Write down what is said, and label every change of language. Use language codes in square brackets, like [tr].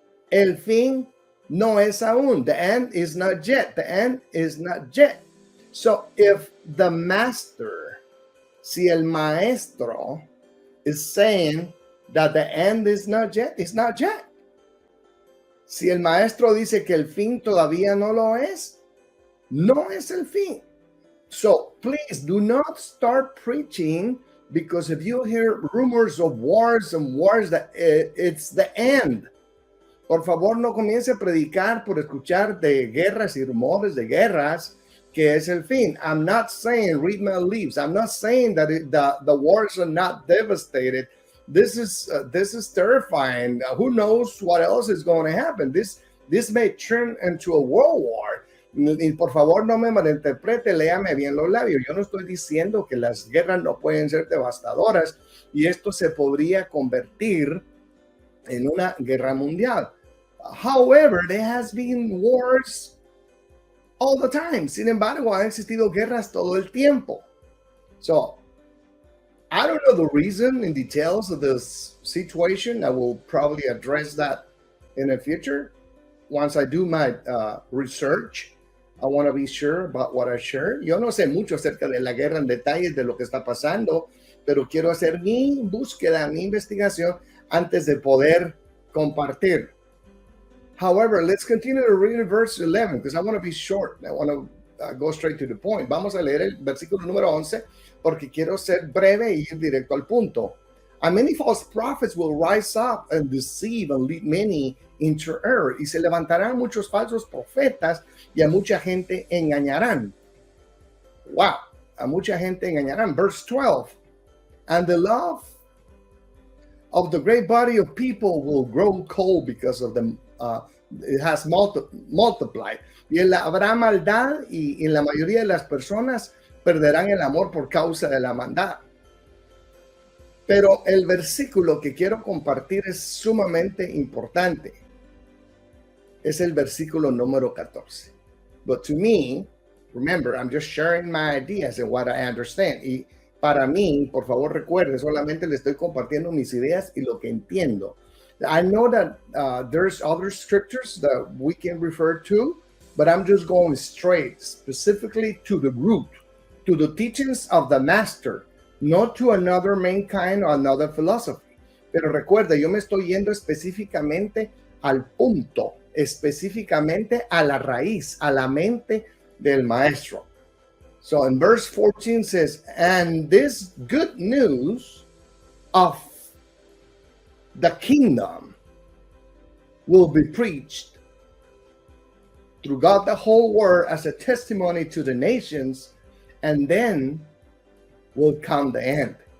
[es] El fin no es aún. [en] The end is not yet. The end is not yet. So if the master, [es] si el maestro [en] is saying that the end is not yet, it's not yet. [es] Si el maestro dice que el fin todavía no lo es, no es el fin. [en] So please do not start preaching, because if you hear rumors of wars and wars, that it's the end. Por favor, no comience a predicar por escuchar de guerras y rumores de guerras, que es el fin. I'm not saying read my lips. I'm not saying that the wars are not devastated. This is terrifying. Who knows what else is going to happen? This may turn into a world war. [es] Y por favor, no me malinterprete, léame bien los labios. Yo no estoy diciendo que las guerras no pueden ser devastadoras y esto se podría convertir en una guerra mundial. [en] However, there has been wars all the time. [es] Sin embargo, han existido guerras todo el tiempo. [en] So, I don't know the reason in details of this situation. I will probably address that in the future. Once I do my research, I want to be sure about what I share. [es] Yo no sé mucho acerca de la guerra en detalles de lo que está pasando, pero quiero hacer mi búsqueda, mi investigación antes de poder compartir. [en] However, let's continue to read verse 11 because I want to be short. I want to go straight to the point. [es] Vamos a leer el versículo número 11 porque quiero ser breve y ir directo al punto. [en] And many false prophets will rise up and deceive and lead many into error. [es] Y se levantarán muchos falsos profetas y a mucha gente engañarán. Wow, a mucha gente engañarán. [en] Verse 12. And the love of the great body of people will grow cold because of them, it has multiplied. [es] Y habrá maldad y la mayoría de las personas perderán el amor por causa de la maldad. Pero el versículo que quiero compartir es sumamente importante. Es el versículo número 14. [en] But to me, remember, I'm just sharing my ideas and what I understand. [es] Y para mí, por favor recuerde, solamente le estoy compartiendo mis ideas y lo que entiendo. [en] I know that there's other scriptures that we can refer to, but I'm just going straight, specifically to the root, to the teachings of the master, not to another mankind or another philosophy. [es] Pero recuerda, yo me estoy yendo específicamente al punto, específicamente a la raíz, a la mente del maestro. [en] So in verse 14 says, and this good news of the kingdom will be preached throughout the whole world as a testimony to the nations, and then will come the end.